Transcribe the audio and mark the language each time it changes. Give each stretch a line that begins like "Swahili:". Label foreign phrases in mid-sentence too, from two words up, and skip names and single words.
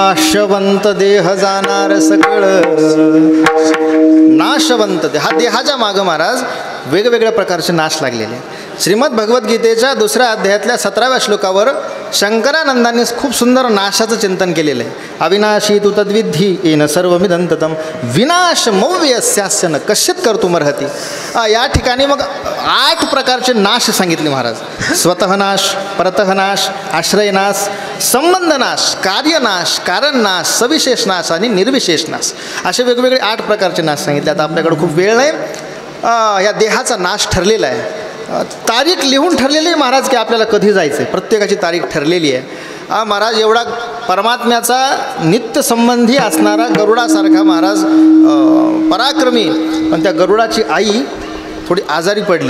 Marathi: नाशवंत देह जाणार सकळ. नाशवंत देह, हा देहाच्या मागं महाराज वेगवेगळ्या प्रकारचे नाश लागलेले. श्रीमद भगवद्गीतेच्या 2ऱ्या अध्यायातल्या 17व्या श्लोकावर शंकरानंदांनी खूप सुंदर नाशाचं चिंतन केलेलं आहे.
Sanskrit: अविनाशी तू तद्विधी येन सर्वमिदंततम विनाश मौव्यस्यास्य न कश्चित कर्तुमर्हति.
Marathi: या ठिकाणी मग 8 प्रकारचे नाश सांगितले महाराज. स्वतः नाश, परतः नाश, आश्रयनाश, संबंधनाश, कार्यनाश, कारणनाश, सविशेष नाश आणि निर्विशेष नाश, असे वेगवेगळे 8 प्रकारचे नाश सांगितले. आता आपल्याकडे खूप वेळ नाही. या देहाचा नाश ठरलेला आहे. तारीख लिहून ठरलेली आहे महाराज की आपल्याला कधी जायचं आहे. प्रत्येकाची तारीख ठरलेली आहे. महाराज एवढा परमात्म्याचा नित्यसंबंधी असणारा गरुडासारखा महाराज पराक्रमी, पण त्या गरुडाची आई थोडी आजारी पडली.